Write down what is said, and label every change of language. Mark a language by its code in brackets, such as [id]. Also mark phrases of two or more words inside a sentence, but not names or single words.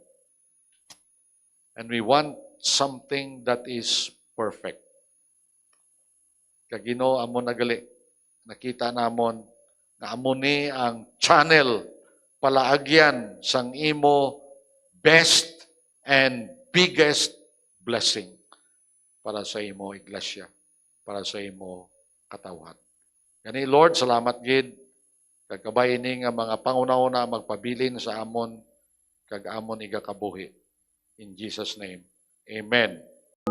[en] And we want something that is perfect. [hil] Kag Ginoo amon nagali nakita namon nga amo ni ang channel palaagyan sang imo [en] best and biggest blessing [hil] para sa imo iglesia, para sa imo katawhan. Gani Lord, salamat gid kag kabay ini nga mga pangunauna magpabilin sa amon kag amon igakabuhi. [en] In Jesus name. Amen.